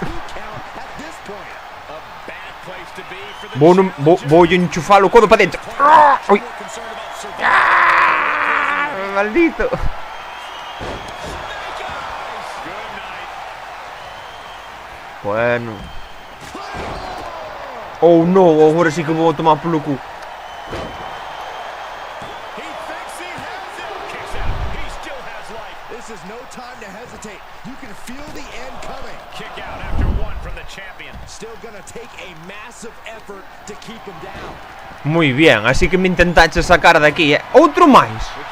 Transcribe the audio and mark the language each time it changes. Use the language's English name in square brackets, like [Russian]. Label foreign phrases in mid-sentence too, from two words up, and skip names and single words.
[Galician] Vou enchufar o codo para dentro. Ui. Maldito. Bueno. Oh no, agora sí que vou tomar polo cu. [Spanish] Muy bien, así que me intentaste sacar de aquí, [Galician] Outro máis.